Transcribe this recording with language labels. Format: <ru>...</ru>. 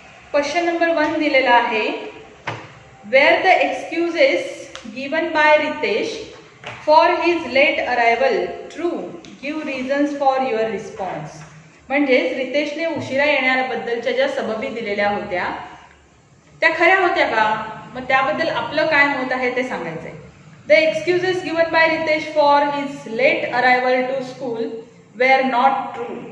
<en>question number 1</en> <mr>दिलेला आहे,</mr> <en>Were the excuses given by Ritesh for his late arrival true, give reasons for your response.</en> <mr>म्हणजेच रितेशने उशिरा येण्याबद्दलच्या ज्या सबबी दिलेल्या होत्या त्या खऱ्या होत्या का, मग त्याबद्दल आपलं काय मत आहे ते सांगायचंय.</mr> <en>The excuses given by Ritesh for his late arrival to school were not true.</en>